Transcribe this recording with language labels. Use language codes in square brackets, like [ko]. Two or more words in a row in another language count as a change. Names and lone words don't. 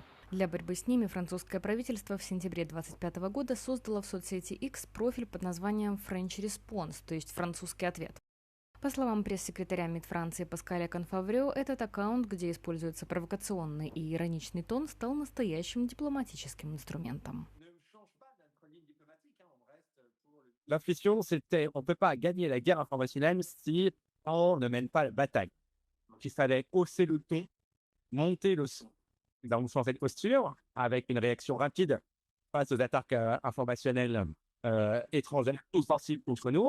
[ru] Для борьбы с ними французское правительство в сентябре 2025 года создало в соцсети X профиль под названием French Response, то есть французский ответ. По словам пресс-секретаря МИД Франции Паскаля Конфаврео, этот аккаунт, где используется провокационный и ироничный тон, стал настоящим дипломатическим инструментом. [fr] L'intuition, c'était on ne peut pas gagner la guerre informationnelle si on ne mène pas la bataille. Donc, il fallait hausser le ton, monter le son dans une certaine posture, avec une réaction rapide face aux attaques informationnelles étrangères, offensives contre nous.